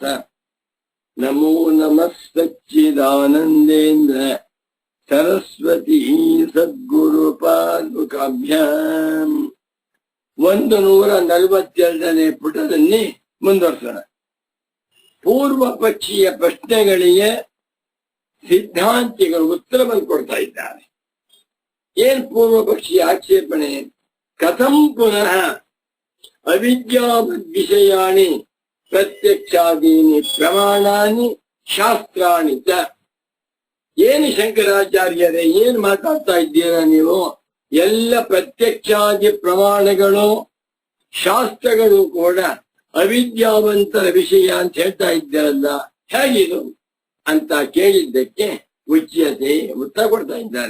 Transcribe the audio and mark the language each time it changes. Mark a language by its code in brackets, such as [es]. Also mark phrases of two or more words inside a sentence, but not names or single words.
[sa] ನಮೋ ನಮಃ ಸಚ್ಚಿದಾನಂದೇಂದ್ರ ಸರಸ್ವತಿ ಸದ್ಗುರು ಪಾದುಕಾಭ್ಯಾಂ. [kn] 142ನೇ ಪುಟದಲ್ಲಿ ಮುಂದುವರ್ಸೋಣ. ಪೂರ್ವ ಪಕ್ಷೀಯ ಪ್ರಶ್ನೆಗಳಿಗೆ ಸಿದ್ಧಾಂತಿಗಳು ಉತ್ತರವನ್ನು ಕೊಡ್ತಾ ಇದ್ದಾರೆ. ಏನ್ ಪೂರ್ವ ಪಕ್ಷೀಯ ಆಕ್ಷೇಪಣೆ? [sa] ಕಥಂ ಪುನಃ ಅವಿದ್ಯಾವದ್ ವಿಷಯಾಣಿ ಪ್ರತ್ಯಕ್ಷಾದೀನಿ ಪ್ರಮಾಣಾನಿ ಶಾಸ್ತ್ರಾಣಿ ಚ. [kn] ಏನು ಶಂಕರಾಚಾರ್ಯರೇ, ಏನ್ ಮಾತಾಡ್ತಾ ಇದ್ದೀರಾ ನೀವು? ಎಲ್ಲ ಪ್ರತ್ಯಕ್ಷಾದಿ ಪ್ರಮಾಣಗಳು ಶಾಸ್ತ್ರಗಳು ಕೂಡ ಅವಿದ್ಯಾವಂತರ ವಿಷಯ ಅಂತ ಹೇಳ್ತಾ ಇದ್ದಾರಲ್ಲ, ಹೇಗಿದು ಅಂತ ಕೇಳಿದ್ದಕ್ಕೆ ಉಚ್ಯತೆ ಉತ್ತರ ಕೊಡ್ತಾ ಇದ್ದಾರೆ.